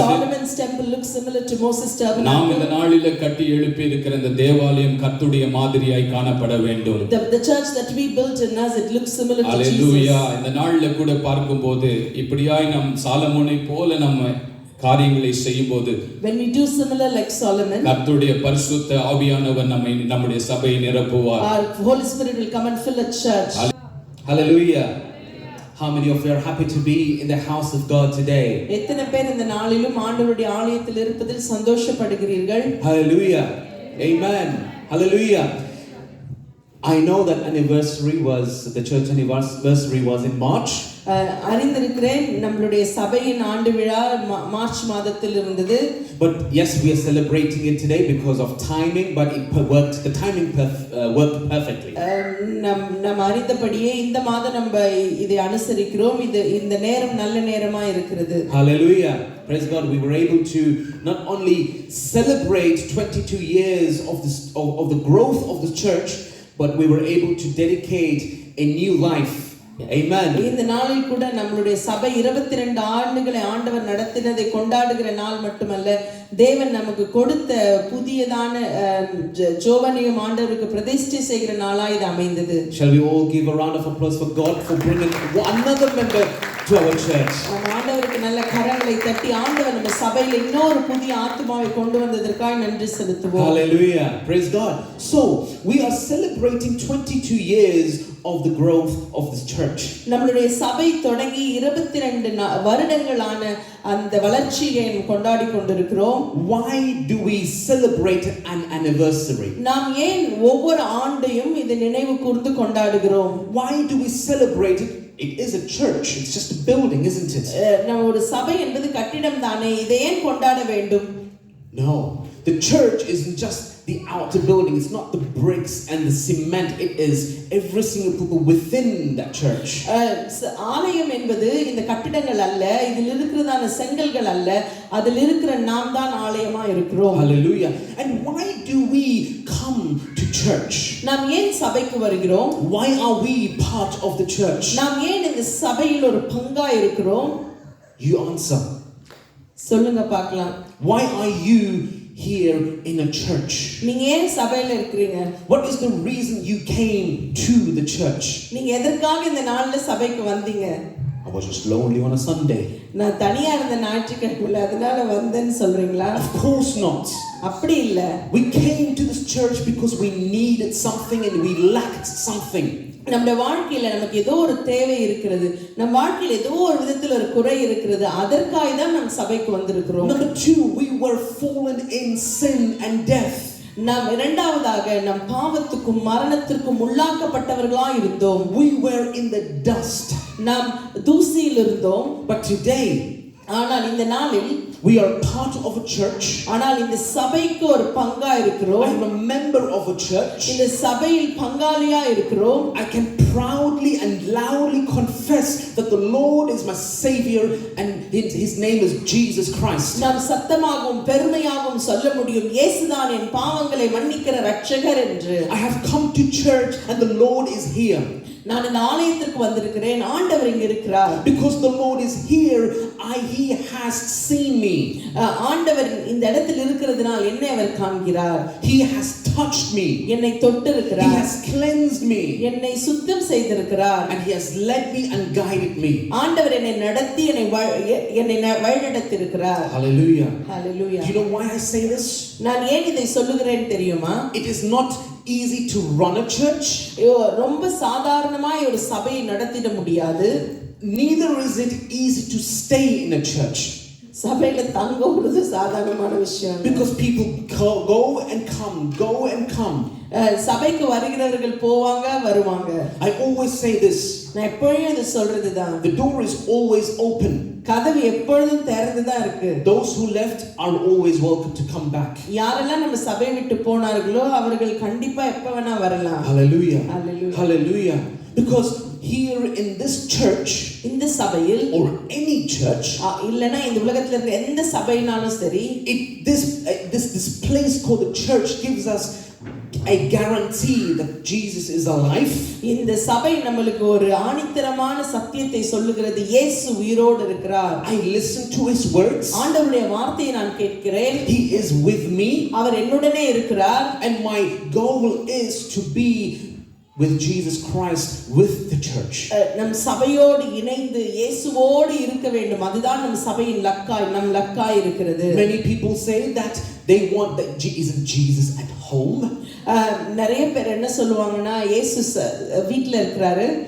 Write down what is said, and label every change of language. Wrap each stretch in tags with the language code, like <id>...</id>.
<en>Solomon's temple looks similar to Moses tabernacle.</en> <ta>நாம் இந்த நாளிலே கட்டி எழுப்பி இருக்கிற இந்த தேவாலயம் கர்த்தருடைய மாதிரியாய் காணப்பட வேண்டும்.</ta> <en>The church that we built in us, it looks similar to Jesus.</en> <ta>அல்லேலூயா. இந்த நாளிலே கூட பார்க்கும்போது இப்படியாய் நாம் சாலமோனை போல நம்ம காரியங்களை செய்யும்போது,</ta> <en>when we do similar like Solomon,</en> <ta>கர்த்தருடைய பரிசுத்த ஆவியானவர் நம்முடைய சபையை நிரப்புவார்.</ta> <en>our Holy Spirit will come and fill a church. Hallelujah. How many of you are happy to be in the house of God today?</en> <ta>எத்தனை பேர் இந்த நாளிலும் ஆண்டவருடைய ஆலயத்தில் இருப்பதில் சந்தோஷப்படுகிறீர்கள்?</ta> <en>Hallelujah. Amen. Hallelujah. I know that the church anniversary was in March.</en> <ta>அறிந்திருக்கிறேன் நம்மளுடைய சபையின் ஆண்டு விழா மார்ச் மாதத்தில் இருந்தது.</ta> <en>But yes, we are celebrating it today because of timing, but the timing worked perfectly.</en> <ta>நம்ம அறிந்தபடியே இந்த மாதம் நம்ம இதை அனுசரிக்கிறோம். இந்த நேரம் நல்ல நேரமா இருக்கிறது.</ta> <en>Hallelujah. Praise God. We were able to not only celebrate 22 years of the growth of the church, but we were able to dedicate a new life. Amen.</en> <ta>இந்த நாளில் கூட நம்மளுடைய சபை 22 ஆண்டுகளை ஆண்டவர் நடத்தினதை கொண்டாடுகிற நாள் மட்டுமல்ல, தேவன் நமக்கு கொடுத்த புதியதான ஜோவனையும் ஆண்டவருக்கு பிரதிஷ்டை செய்கிற நாளாய் இது அமைந்தது.</ta> <en>Shall we all give a round of applause for God for bringing another member to our church?</en> <ta>நம்ம ஆண்டவருக்கு நல்ல கரங்களை தட்டி ஆண்டவர் நம்ம சபையில இன்னொரு புதிய ஆத்துமாவை கொண்டு வந்ததற்காக நன்றி செலுத்துவோம்.</ta> <en>Hallelujah. Praise God. So, we are celebrating 22 years of the growth of this church.</en> <ta>நம்மளுடைய சபை தொடங்கி 22 வருடங்களான அந்த வளர்ச்சியை கொண்டாடி கொண்டிருக்கிறோம்.</ta> <en>Why do we celebrate an anniversary?</en> <ta>நாம் ஏன் ஒவ்வொரு ஆண்டையும் இதை நினைவு கூர்ந்து கொண்டாடுகிறோம்?</ta> <en>Why do we celebrate it? It is a church. It's just a building, isn't it?</en> <ta>நம்ம ஒரு சபை என்பது கட்டிடம் தானே, இதை ஏன் கொண்டாட வேண்டும்?</ta> <en>No. The church isn't just the outer building. It's not the bricks and the cement. It is every single people within that church.</en> <ta>ஆலயம் என்பது இந்த கட்டிடங்கள் அல்ல, இதில் இருக்கிறதான செங்கல்கள் அல்ல, அதில் இருக்கிற நாம் தான் ஆலயமா இருக்கிறோம்.</ta> <en>Hallelujah. And why do we come to church?</en> <ta>நாம் ஏன் சபைக்கு வருகிறோம்?</ta> <en>Why are we part of the church?</en> <ta>நாம் ஏன் இந்த சபையில் ஒரு பங்கா இருக்கிறோம்?</ta> <en>You answer.</en> <ta>சொல்லுங்க பார்க்கலாம்.</ta> <en>Why are you here in a church?</en> <ta>நீங்க ஏன் சபையில இருக்கீங்க?</ta> <en>What is the reason you came to the church?</en> <ta>நீங்க எதற்காக இந்த நாள்ல சபைக்கு வந்தீங்க?</ta> <en>I was just lonely on a Sunday.</en> <ta>நான் தனியா இருந்த ஞாயிற்றுக்கிழமை அதனால வந்தேன்னு சொல்றீங்களா?</ta> <en>Of course not.</en> <ta>அப்படி இல்ல.</ta> <en>We came to this church because we needed something and we lacked something.</en> <ta>நம்ம வாழ்க்கையில நமக்கு ஏதோ ஒரு தேவை இருக்கிறது, நம்ம வாழ்க்கையில ஏதோ ஒரு விதத்துல ஒரு குறை இருக்கிறது, அதற்காக தான் நம்ம சபைக்கு வந்திருக்கிறோம்.</ta> <en>Number 2, we were fallen in sin and death.</en> <ta>நாம் இரண்டாவதாக நம் பாவத்துக்கும் மரணத்திற்கும் உள்ளாக்கப்பட்டவர்களாய் இருந்தோம்.</ta> <en>We were in the dust.</en> <ta>நாம் தூசியில் இருந்தோம்.</ta> <en>But today,</en> <ta>ஆனால் இந்த நாளில்</ta> <en>we are part of a church.</en> <ta>ஆனால் இந்த சபைக்கு ஒரு பங்கா இருக்கிறோம்.</ta> <en>I am a member of a church.</en> <ta>இந்த சபையில் பங்காளியா இருக்கிறோம்.</ta> <en>I can proudly and loudly confess that the Lord is my Savior and His name is Jesus Christ.</en> <ta>நாம் சத்தமாகவும் பெருமையாகவும் சொல்ல முடியும், இயேசுதான் என் பாவங்களை மன்னிக்கிற இரட்சகர் என்று.</ta> <en>I have come to church and the Lord is here.</en> <ta>நான் இந்த ஆலயத்திற்கு வந்திருக்கிறேன், ஆண்டவர் இங்க இருக்கிறார்.</ta> <en>Because the Lord is here, He has seen me.</en> <ta>ஆண்டவர் இந்த இடத்தில் இருக்கிறதுனால் என்னை அவர் காண்கிறார்.</ta> <en>He has touched me.</en> <ta>என்னை தொட்டு இருக்கிறார்.</ta> <en>He has cleansed me.</en> <ta>என்னை சுத்தம் செய்திருக்கிறார்.</ta> <en>And He has led me and guided me.</en> <ta>ஆண்டவர் என்னை நடத்தி என்னை வழிநடத்தியிருக்கிறார்.</ta> <en>Hallelujah. Hallelujah. Do you know why I say this?</en> <ta>நான் ஏன் இதை சொல்லுகிறேன் தெரியுமா?</ta> <en>It is not easy to run a church.</en> <ta>ரொம்ப சாதாரணமாய் ஒரு சபையை நடத்திட முடியாது.</ta> <en>Neither is it easy to stay in a church.</en> <ta>சபையில தங்குறது சாதாரணமான விஷயம்.</ta> <en>Because people go and come.</en> <ta>சபைக்கு வருகிறவர்கள் போவாங்க வருவாங்க.</ta> <en>I always say this.</en> <ta>நான் எப்பொழுதும் இதை சொல்றதுதான்.</ta> <en>The door is always open.</en> <ta>கதவு எப்பொழுதும் திறந்து தான் இருக்கு.</ta> <en>Those who left are always welcome to come back.</en> <ta>யாரெல்லாம் நம்ம சபையை விட்டு போனார்களோ அவர்கள் கண்டிப்பா எப்ப வேணா வரலாம்.</ta> <en>Hallelujah. Hallelujah. Hallelujah. Because here in this church,</en> <ta>இந்த சபையில்</ta> <en>or any church,</en> <ta>இல்லனா இந்த உலகத்துல இருக்க எந்த சபைனாலும் சரி,</ta> <en>this place called the church gives us a guarantee that Jesus is alive.</en> <ta>இந்த சபை நமக்கு ஒரு ஆணித்தரமான சத்தியத்தை சொல்லுகிறது, இயேசு உயிரோடு இருக்கிறார்.</ta> <en>I listen to His words.</en> <ta>ஆண்டவருடைய வார்த்தையை நான் கேட்கிறேன்.</ta> <en>He is with me.</en> <ta>அவர் என்னுடனே இருக்கிறார்.</ta> <en>And my goal is to be with Jesus Christ with the church.</en> <ta>நம் சபையோடு இணைந்து இயேசுவோடு இருக்க வேண்டும். அதுதான் நம் சபையின் லக்காய் இருக்கிறது.</ta> <en>Many people say that they want that Jesus at home.</en> <ta>நிறைய பேர் என்ன சொல்லுவாங்கன்னா, இயேசு வீட்ல இருக்கிறாரு.</ta>